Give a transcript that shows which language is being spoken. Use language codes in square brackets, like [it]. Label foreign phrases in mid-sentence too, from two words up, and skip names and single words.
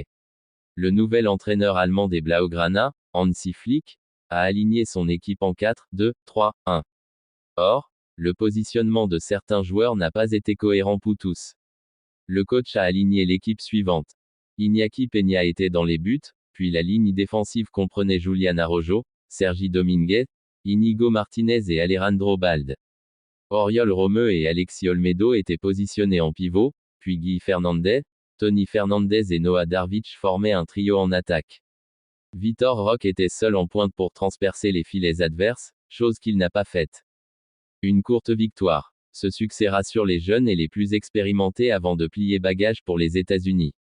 [fr] Le nouvel entraîneur allemand des Blaugrana, Hansi Flick, a aligné son équipe en 4-2-3-1. Or, le positionnement de certains joueurs n'a pas été cohérent pour tous. Le coach a aligné l'équipe suivante. Iñaki Peña était dans les buts, puis la ligne défensive comprenait Julian Araujo, Sergi Dominguez, Íñigo Martínez et Alejandro Balde. Oriol Romeu et Alexis Olmedo étaient positionnés en pivot, puis Guy Fernandez, Tony Fernandez et Noah Darvic formaient un trio en attaque. Vitor Roque était seul en pointe pour transpercer les filets adverses, chose qu'il n'a pas faite. Une courte victoire. Ce succès rassure les jeunes et les plus expérimentés avant de plier bagages pour les États-Unis.